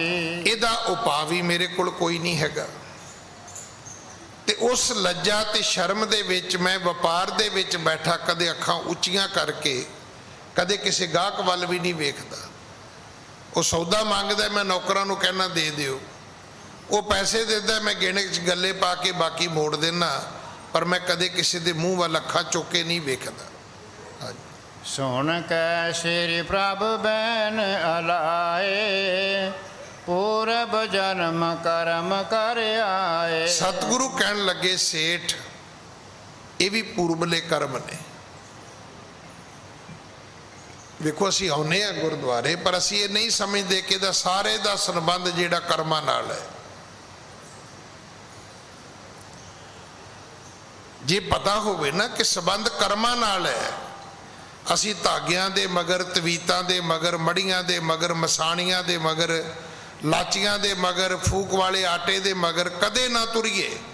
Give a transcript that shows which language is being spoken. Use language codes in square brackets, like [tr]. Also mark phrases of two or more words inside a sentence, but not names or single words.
[pa] ਇਹਦਾ ਉਪਾਅ ਵੀ ਮੇਰੇ ਕੋਲ ਕੋਈ ਨਹੀਂ ਹੈਗਾ ਤੇ ਉਸ ਲੱਜਾ ਤੇ ਸ਼ਰਮ ਦੇ ਵਿੱਚ ਮੈਂ ਵਪਾਰ ਦੇ ਵਿੱਚ ਬੈਠਾ, ਕਦੇ ਅੱਖਾਂ ਉੱਚੀਆਂ ਕਰਕੇ ਕਦੇ ਕਿਸੇ ਗਾਹਕ ਵੱਲ ਵੀ ਨਹੀਂ ਵੇਖਦਾ। ਉਹ ਸੌਦਾ ਮੰਗਦਾ, ਮੈਂ ਨੌਕਰਾਂ ਨੂੰ ਕਹਿਣਾ ਦੇ ਦਿਓ, ਉਹ ਪੈਸੇ ਦਿੰਦਾ, ਮੈਂ ਗਿਣੇ 'ਚ ਗੱਲੇ ਪਾ ਕੇ ਬਾਕੀ ਮੋੜ ਦੇਣਾ, ਪਰ ਮੈਂ ਕਦੇ ਕਿਸੇ ਦੇ ਮੂੰਹ ਵੱਲ ਅੱਖਾਂ ਚੁੱਕ ਕੇ ਨਹੀਂ ਵੇਖਦਾ। ਹਾਂਜੀ, [hi] सुन कै श्री प्रभु बैन अलाए, पूरब जन्म कर्म कर आए। [pa] ਸਤਿਗੁਰੂ ਕਹਿਣ ਲੱਗੇ ਸੇਠ ਇਹ ਵੀ ਪੂਰਬਲੇ ਕਰਮ ਨੇ। ਵੇਖੋ ਅਸੀਂ ਆਉਂਦੇ ਹਾਂ ਗੁਰਦੁਆਰੇ, ਪਰ ਅਸੀਂ ਇਹ ਨਹੀਂ ਸਮਝਦੇ ਕਿ ਇਹਦਾ ਸਾਰੇ ਦਾ ਸੰਬੰਧ ਜਿਹੜਾ ਕਰਮਾਂ ਨਾਲ ਹੈ। ਜੇ ਪਤਾ ਹੋਵੇ ਨਾ ਕਿ ਸੰਬੰਧ ਕਰਮਾਂ ਨਾਲ ਹੈ, ਅਸੀਂ ਧਾਗਿਆਂ ਦੇ ਮਗਰ, ਤਵੀਤਾਂ ਦੇ ਮਗਰ, ਮੜੀਆਂ ਦੇ ਮਗਰ, ਮਸਾਣੀਆਂ ਦੇ ਮਗਰ, ਲਾਚੀਆਂ ਦੇ ਮਗਰ, ਫੂਕ ਵਾਲੇ ਆਟੇ ਦੇ ਮਗਰ ਕਦੇ ਨਾ ਤੁਰੀਏ।